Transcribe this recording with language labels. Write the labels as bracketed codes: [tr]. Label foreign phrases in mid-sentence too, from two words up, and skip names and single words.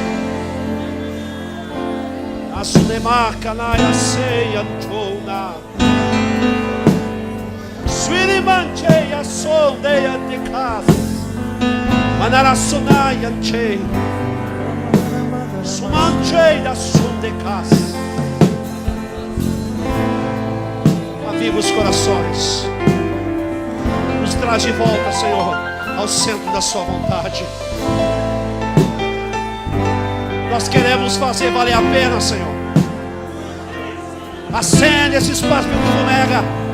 [pt] Asunemaka na yaseya ntona. Swirimancheya sondeya dekas. Manarasunaya che. Sumancheya sondekas. Aviva os corações. Nos traz de volta, Senhor, ao centro da sua vontade. Nós queremos fazer valer a pena, Senhor. Acende esse espaço do fumega.